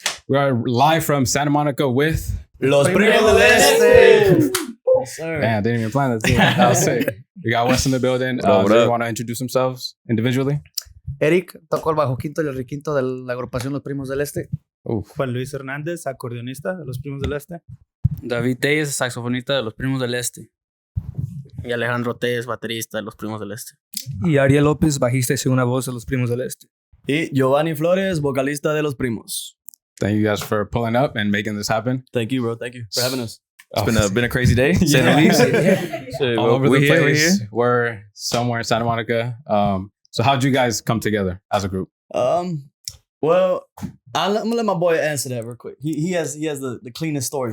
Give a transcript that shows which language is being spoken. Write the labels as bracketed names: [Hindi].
[English] We are live from Santa Monica with [Spanish] Los Primos del Este. [English] Yes, sir. Man, didn't even plan that. That was sick. We got Wes in the building. Do you want to introduce themselves individually? [Spanish] Eric, toco el bajo quinto y el requinto de la agrupación Los Primos del Este. Juan Luis Hernández, acordeonista de Los Primos del Este. David Telles, saxofonista de Los Primos del Este. Y Alejandro Telles, baterista de Los Primos del Este. Y Ariel López, bajista y segunda voz de Los Primos del Este. Y Giovanni Flores, vocalista de Los Primos. [English] Thank you guys for pulling up and making this happen. Thank you, bro. Thank you for having us. It's been a crazy day, to say the least. All over the place. We're somewhere in Santa Monica. So how'd you guys come together as a group? Well, I'm gonna let my boy answer that real quick. He has the cleanest story.